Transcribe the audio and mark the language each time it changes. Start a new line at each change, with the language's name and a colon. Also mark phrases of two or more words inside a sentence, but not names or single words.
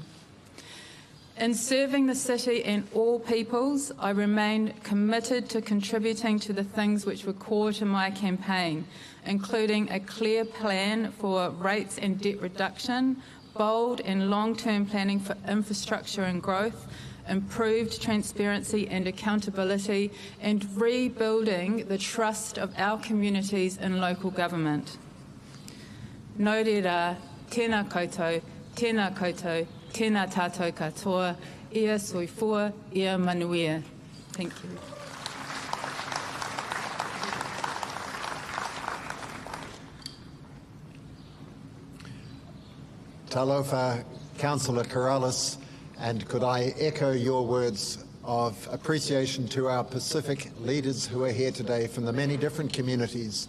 English: In serving the city and all peoples, I remain committed to contributing to the things which were core to my campaign, including a clear plan for rates and debt reduction, bold and long-term planning for infrastructure and growth, improved transparency and accountability, and rebuilding the trust of our communities in local government.
Māori: Nō reira, tēnā koutou, tēnā koutou, tēnā tātou katoa,
Samoan: ia soifua, ia manuia.
English: Thank you. Talofa, Councillor Corrales, and could I echo your words of appreciation to our Pacific leaders who are here today from the many different communities.